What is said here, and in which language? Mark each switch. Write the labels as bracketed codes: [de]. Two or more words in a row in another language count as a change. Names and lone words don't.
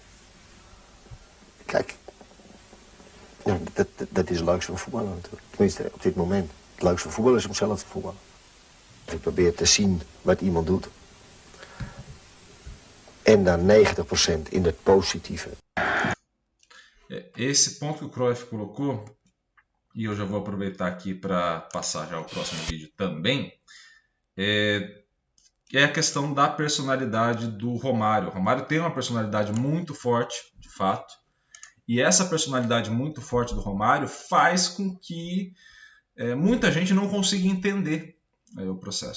[nl] Kijk, ja, dat is het leukste van voetballen natuurlijk. Tenminste, op dit moment. Het leukste van voetballen is om zelf te voetballen. Ik probeer te zien wat iemand doet. En dan 90% in het positieve. [pt] Esse ponto que o Cruyff colocou, e eu já vou aproveitar aqui para passar já o próximo vídeo também, é a questão da personalidade do Romário. O Romário tem uma personalidade muito forte, de fato, e essa personalidade muito forte do Romário faz com que muita gente não consiga entender o processo.